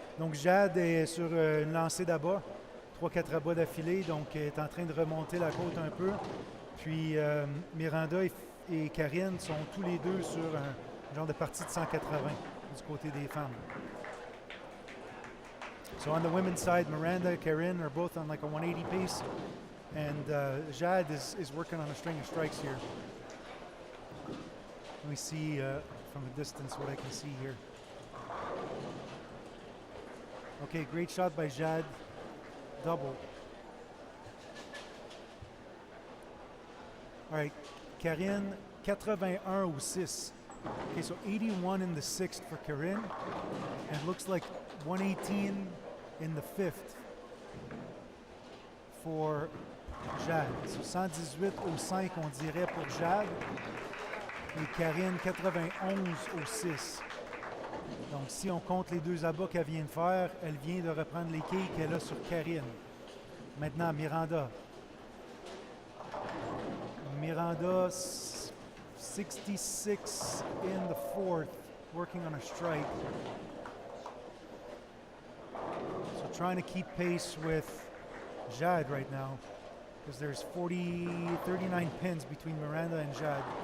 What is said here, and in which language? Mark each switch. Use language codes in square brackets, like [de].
[fr] Donc Jade est sur une lancée d'abat, 3-4 abats d'affilée, donc elle est en train de remonter la côte un peu. Puis Miranda et Karine sont tous les deux sur un genre de partie de 180 du côté des femmes. [en] So on the women's side, Miranda and Karine are both on like a 180 pace, and Jade is working on a string of strikes here. Let me see from a distance what I can see here. Okay, great shot by Jade. Double. [fr] All right, Karine, 81 au 6. [en] Okay, so 81 in the 6th for Karine, and it looks like 118 in the 5th for Jade. [fr] So 118 au 5, on dirait pour Jade. Et Karine, 91 au 6. Donc, si on compte les deux abats qu'elle vient de faire, elle vient de reprendre les quilles qu'elle a sur Karine. Maintenant, Miranda. [en] Miranda, 66 in the 4th, working on a strike. So trying to keep pace with Jade right now, because there's 39 pins between Miranda and Jade.